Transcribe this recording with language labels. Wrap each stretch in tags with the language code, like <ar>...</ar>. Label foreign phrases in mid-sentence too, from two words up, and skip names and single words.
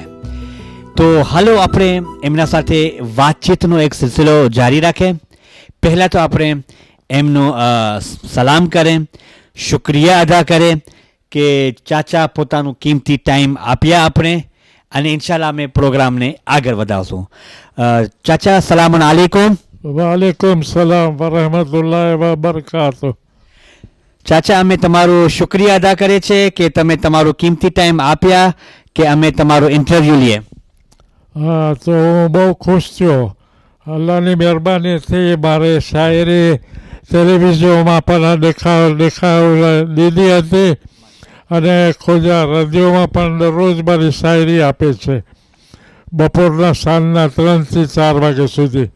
<gu>તો હાલો આપણે એમના સાથે વાતચીતનો એક સિલસિલો જારી રાખે. પહેલાં તો આપણે એમનો સલામ કરે, શુક્રિયા અદા કરે કે ચાચા પોતાનું કિંમતી ટાઈમ આપ્યા આપણે અને ઇન્શાલ્લાહ અમે પ્રોગ્રામને આગળ વધાવશું.</gu> <ar>ચાચા سلامٌ عليكم. وعليكم السلام ورحمة الله وبركاته.</ar> <gu>ચાચા અમે તમારો શુક્રિયા અદા કરે છે કે તમે તમારો કિંમતી ટાઈમ આપ્યા કે અમે તમારો ઇન્ટરવ્યૂ લઈએ. હા, તો હું બહુ ખુશ થયો. અલ્લાહની મહેરબાનીથી મારે શાયરી ટેલિવિઝનમાં પણ દેખાવ લીધી હતી અને ખોજા રેડિયોમાં પણ દરરોજ મારી શાયરી આપે છે બપોરના સાંજના 3 થી 4 વાગ્યા સુધી.</gu>